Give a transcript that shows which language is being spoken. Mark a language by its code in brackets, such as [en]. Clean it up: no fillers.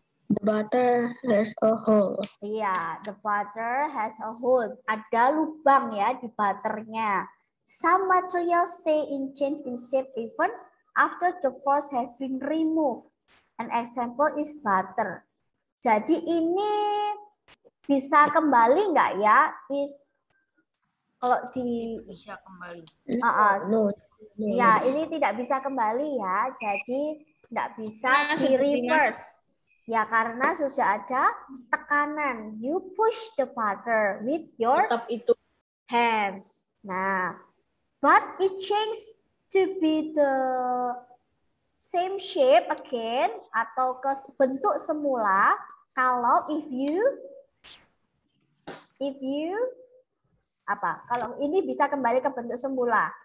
[en] The butter has a hole. [id] Iya, [en] the butter has a hole. [id] Ada lubang ya di butternya. [en] Some materials stay in change in shape even after the force has been removed. An example is butter. [id] Jadi ini bisa kembali nggak ya? Kalau Bisa kembali. [en] No. [id] Ya, ini tidak bisa kembali ya. Jadi tidak bisa di reverse. Ya, karena sudah ada tekanan. [en] You push the butter with your hands. [id] Nah, [en] but it changes to be the same shape again [id] atau ke bentuk semula kalau if you kalau ini bisa kembali ke bentuk semula.